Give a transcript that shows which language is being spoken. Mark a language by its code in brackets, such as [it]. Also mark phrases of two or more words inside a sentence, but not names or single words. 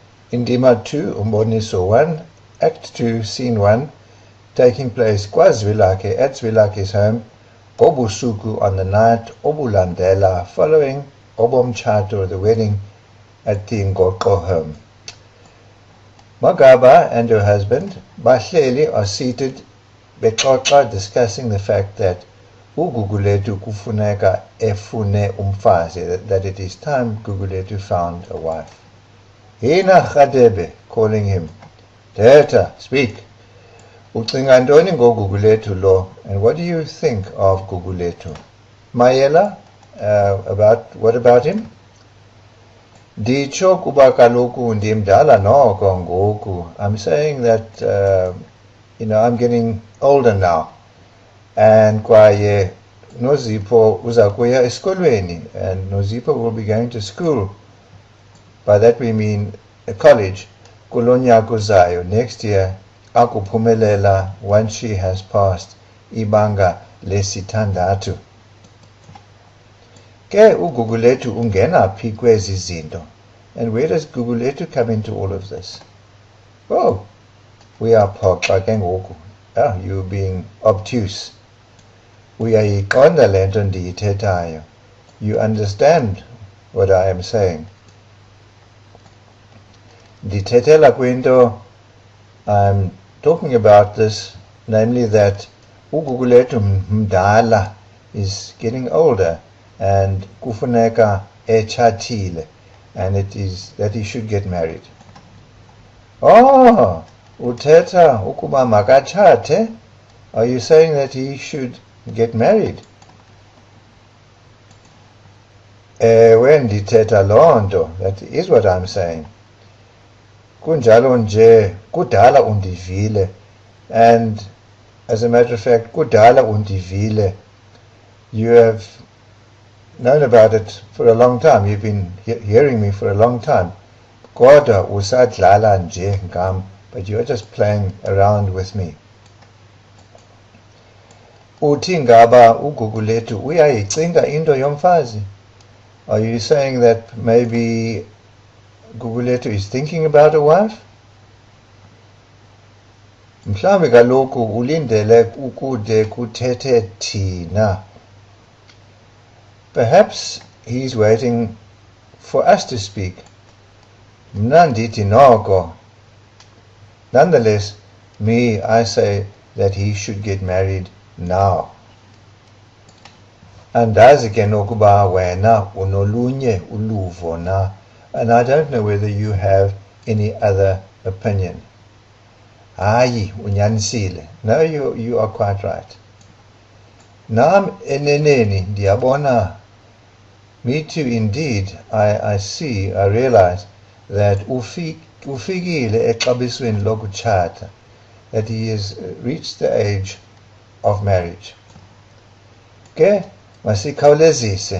[xh] Indima 2, Umboniso 1, [en] Act 2, Scene 1, taking place Zwilakhe at Zwilakhe's home, Obusuku on the night, Obulandela, following Obomchato, the wedding at the Ngoqo home. Magaba and her husband, Bahleli, are seated, Bexoxa, discussing the fact that Gugulethu [xh] kufuneka efune umfazi, [en] that it is time Gugulethu found a wife. Hina Khadebe, calling him, Teta, speak. [xh] Ucinga ntoni ngoGugulethu lo, [en] and what do you think of Gugulethu? [xh] Mayela, [en] what about him? [xh] Nditsho kuba kaloku ndimdala noko ngoku. [en] I'm saying that I'm getting older now, and [xh] kwaye Nozipho uzakuya esikolweni, [en] and Nozipho will be going to school. By that we mean a college. [xh] Kulo nyaka uzayo, [en] next year, akuphumelela once she has passed [xh] ibanga lesithandathu. Ke uGugulethu ungena phi kwezi zinto? [en] And where does Gugulethu come into all of this? Oh, we are [xh] phoxa ke ngoku. [en] You being obtuse. [xh] Uyayiqonda le nto ndiyithethayo. [en] You understand what I am saying. [xh] Ndithethela kwinto, [en] I'm talking about this, namely that [xh] uGugulethu mdala [en] is getting older, and [xh] kufuneka etshatile, [en] and it is that he should get married. [xh] Oh, uthetha ukuba makatshate? [en] Are you saying that he should get married? When [xh] ndithetha loo nto, [en] that is what I'm saying. [xh] Kunjalo nje, kudala undivile, [en] and as a matter of fact, [xh] kudala undivile. [en] You have known about it for a long time. You've been hearing me for a long time. [xh] Kodwa usadlala nje ngam, [en] but you're just playing around with me. [xh] Uthi ngaba uGugulethu uyayicinga into yomfazi? [en] Are you saying that maybe Gugulethu is thinking about a wife? [xh] Mhlawumbe kaloku ulindele ukude kuthethe thina. [en] Perhaps he's waiting for us to speak. [xh] Mna ndithi noko. [en] Nonetheless, I say that he should get married now. [xh] Andazi ke nokuba wena unolunye uluvo na, [en] and I don't know whether you have any other opinion. [xh] Hayi, unyanisile. [en] No, you are quite right. [xh] Nam eneneni ndiyabona. [en] Me too, indeed. I realize that [xh] ufikile exabisweni lokutshata, [en] that he has reached the age of marriage. [xh] Ke masikhawulezise.